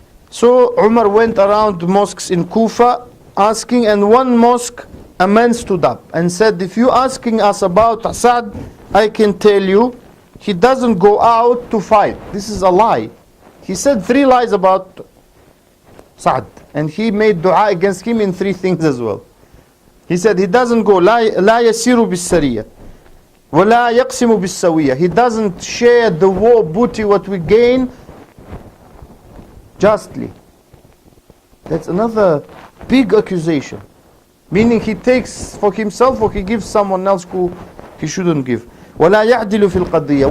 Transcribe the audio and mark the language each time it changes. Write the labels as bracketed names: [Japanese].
[English] So Umar went around the mosques in Kufa asking, and one mosque a man stood up and said, if you're asking us about Sa'ad, I can tell you, he doesn't go out to fight. This is a lie. He said 3 lies about Sa'ad, and he made dua against him in 3 things as well. He said he doesn't go, [Arabic] لا يسير بالسرية ولا يقسم بالسوية. [English] He doesn't share the war booty, what we gain, justly. That's another big accusation. Meaning he takes for himself or he gives someone else who he shouldn't give. [Arabic] ولا يعدل في القضية.